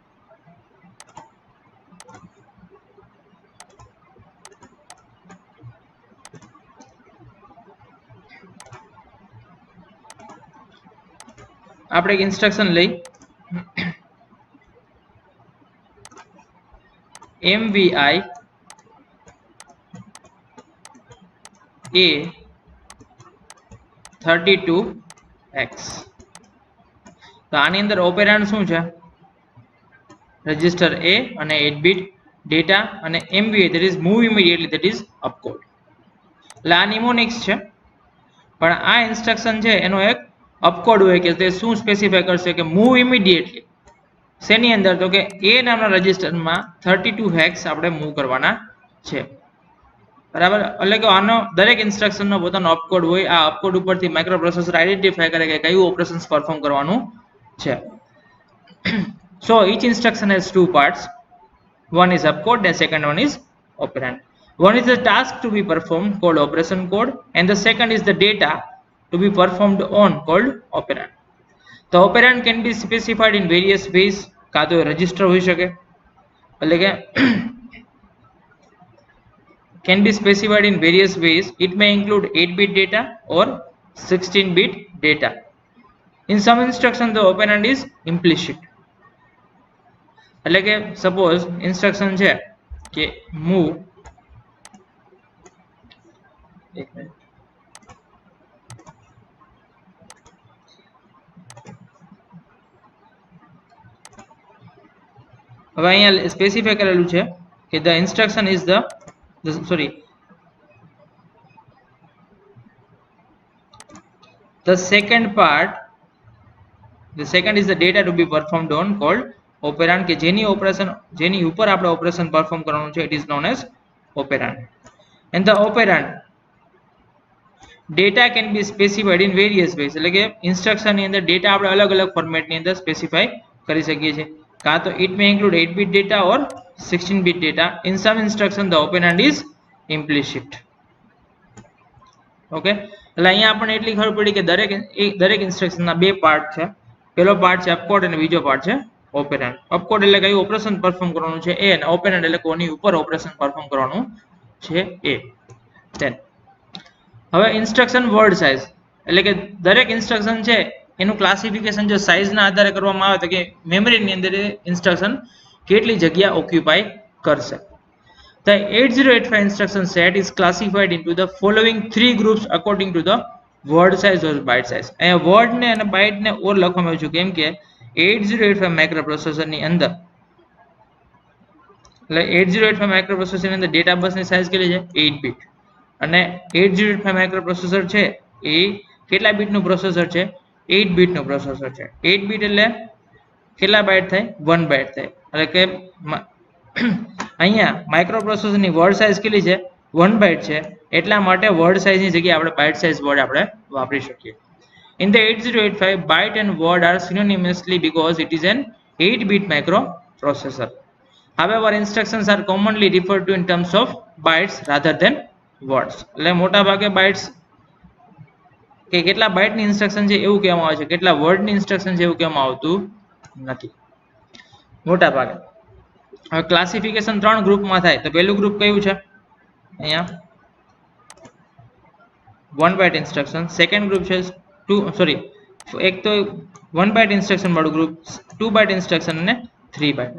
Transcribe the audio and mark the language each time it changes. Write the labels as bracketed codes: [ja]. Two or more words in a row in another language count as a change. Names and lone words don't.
[gu] આપણે એક ઇન્સ્ટ્રક્શન લઈ MVI A (32x). તો આની અંદર ઓપેરાન્ડ શું છે? રજિસ્ટર A અને 8 બીટ ડેટા અને MVI [en] that is move immediately that is opcode. [gu] એટલે આ નિમોનિક્સ છે, પણ આ ઇન્સ્ટ્રક્શન છે એનો એક અપકોડ હોય કે તે શું સ્પેસિફાય કરશે કે [en] move immediately [gu] શેની અંદર? તો કે A નામના રજિસ્ટરમાં 32 હેક્સ આપણે મૂવ કરવાના છે. બરાબર. એટલે કે આનો દરેક ઇન્સ્ટ્રક્શનનો પોતાનો અપકોડ હોય. આ અપકોડ ઉપરથી માઇક્રોપ્રોસેસર આઈડેન્ટિફાય કરે કે કયું [en] operations perform [gu] કરવાનું છે. [en] So each instruction has two parts. One is opcode and second one is operand. One is the task to be performed called operation code and the second is the data to be performed on called operand. The operand can be specified in various ways. [gu] કાં તો રજિસ્ટર હોઈ શકે, એટલે કે [en] can be specified in various ways. It may include 8-bit data or 16-bit data. In some instructions the operand is implicit. [gu] એટલે કે [en] suppose instruction [gu] છે કે મૂવ હવે અહીંયા સ્પેસિફાય કરેલું છે કે [en] the instruction is the second part, the second is the data to be performed on called operand, [gu] કે જેની ઉપર આપણે [en] operation perform [gu] કરવાનું છે [en] it is known as operand. And the operand data can be specified in various ways. [gu] એટલે કે ઇન્સ્ટ્રક્શન ની અંદર ડેટા આપણે અલગ અલગ ફોર્મેટની અંદર સ્પેસિફાય કરી શકીએ છીએ. કાં તો [en] it may include 8-bit data or 16-bit data. In some instruction the operand is implicit. [gu] ઓકે. એટલે અહીંયા આપણને એટલી ખબર પડી કે દરેક ઇન્સ્ટ્રક્શનના બે પાર્ટ છે. પહેલો પાર્ટ છે અપકોડ અને બીજો પાર્ટ છે ઓપેરાન્ડ. અપકોડ એટલે કયું [en] operation perform [gu] કરવાનું છે એ, અને ઓપેરાન્ડ એટલે કોની ઉપર [en] operation perform [gu] કરવાનું છે એ. હવે [en] instruction word size [gu] એટલે કે દરેક ઇન્સ્ટ્રક્શન છે એનું ક્લાસિફિકેશન જો સાઇઝના આધારે કરવામાં આવે તો કે મેમરીની અંદર ઇન્સ્ટ્રક્શન કેટલી જગ્યા ઓક્યુપાય કરશે. [en] The 8085 instruction set is classified into the following three groups according to the word size or byte size. [gu] અહીંયા word ને અને byte ને ઓર લખવામાં આવ્યું છે કેમ કે 8085 માઇક્રોપ્રોસેસર ની અંદર એટલે 8085 માઇક્રોપ્રોસેસર ની અંદર [en] data bus [gu] ની સાઇઝ કેટલી છે 8 બીટ અને 8085 માઇક્રોપ્રોસેસર છે એ કેટલા બીટ નું પ્રોસેસર છે 8 બીટ નું પ્રોસેસર છે. 8 બીટ એટલે કેટલા બાઇટ થાય 1 બાઇટ થાય એટલે કે અહીંયા માઇક્રોપ્રોસેસરની [en] word size [gu] કેટલી છે 1 બાઇટ છે એટલા માટે વર્ડ સાઇઝની જગ્યાએ આપણે [en] byte size word [gu] આપણે વાપરી શકીએ. [en] In the 8085 byte and word are synonymously because it is an 8 bit microprocessor. However, instructions are commonly referred to in terms of bytes rather than words. [gu] એટલે મોટા ભાગે બાઇટ્સ કે કેટલા બાઇટની ઇન્સ્ટ્રક્શન છે એવું કહેવામાં આવે છે, કેટલા વર્ડની ઇન્સ્ટ્રક્શન છે એવું કહેવામાં આવતું નથી મોટા ભાગે. હવે ક્લાસિફિકેશન 3 ગ્રુપમાં થાય તો પહેલું ગ્રુપ કયું છે અહીંયા 1 [en] byte instruction, second group [gu] છે એક તો 1 [en] byte instruction [gu] વાળું ગ્રુપ, 2 [en] byte instruction [gu] અને 3 બાઇટ.